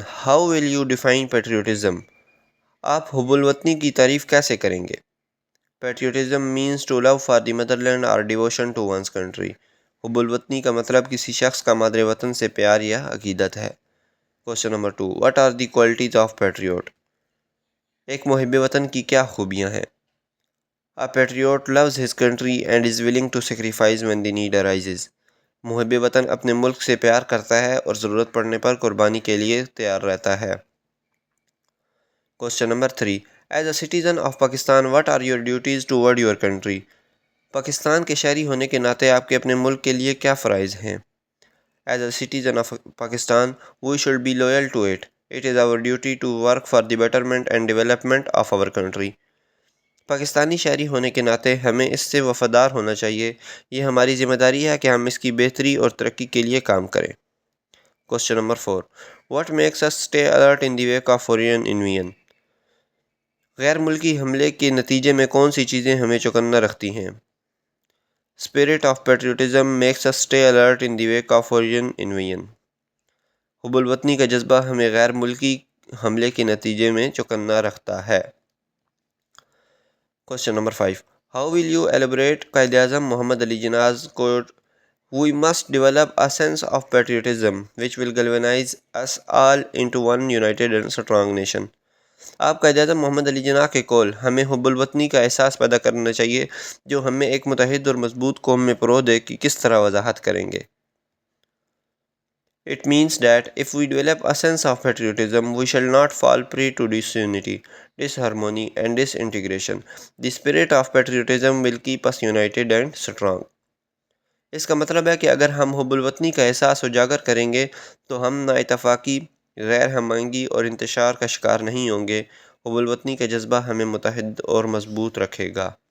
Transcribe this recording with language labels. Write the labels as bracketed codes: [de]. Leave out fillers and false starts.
[en] How will you define patriotism? [ur] آپ حب الوطنی کی تعریف کیسے کریں گے؟ [en] Patriotism means to love for the motherland or devotion to one's country. [ur] حب الوطنی کا مطلب کسی شخص کا مادر وطن سے پیار یا عقیدت ہے. [en] Question number 2. What are the qualities of patriot? [ur] ایک محب وطن کی کیا خوبیاں ہیں؟ [en] A patriot loves his country and is willing to sacrifice when the need arises. [ur] محب وطن اپنے ملک سے پیار کرتا ہے اور ضرورت پڑنے پر قربانی کے لیے تیار رہتا ہے. [en] Question number 3. As a citizen of Pakistan, what are your duties toward your country? [ur] Pakistan کے شہری ہونے کے ناطے آپ کے اپنے ملک کے لیے کیا فرائض ہیں؟ [en] As a citizen of Pakistan, we should be loyal to it. It is our duty to work for the betterment and development of our country. [ur] Pakistani شہری ہونے کے ناطے ہمیں اس سے وفادار ہونا چاہیے. یہ ہماری ذمہ داری ہے کہ ہم اس کی بہتری اور ترقی کے لیے کام کریں. [en] Question number 4. What makes us stay alert in the wake of foreign invasion? [ur] غیر ملکی حملے کے نتیجے میں کون سی چیزیں ہمیں چوکنا رکھتی ہیں؟ [en] Spirit of patriotism makes us stay alert in the wake of foreign invasion. [ur] حب الوطنی کا جذبہ ہمیں غیر ملکی حملے کے نتیجے میں چوکنا رکھتا ہے. [en] Question number 5. How will you elaborate Quaid-e-Azam Muhammad Ali Jinnah's quote, We must develop a sense of patriotism which will galvanize us all into one united and strong nation. [ur] آپ قائد اعظم محمد علی جناح کے قول ہمیں حب الوطنی کا احساس پیدا کرنا چاہیے جو ہمیں ایک متحد اور مضبوط قوم میں پرو دے کی کس طرح وضاحت کریں گے. [en] It means that if we develop a sense of patriotism, we shall not fall prey to disunity, disharmony and disintegration. The spirit of patriotism will keep us united and strong. [ur] اس کا مطلب ہے کہ اگر ہم حب الوطنی کا احساس اجاگر کریں گے تو ہم نا اتفاقی، غیر ہم آہنگی اور انتشار کا شکار نہیں ہوں گے. حب الوطنی کا جذبہ ہمیں متحد اور مضبوط رکھے گا.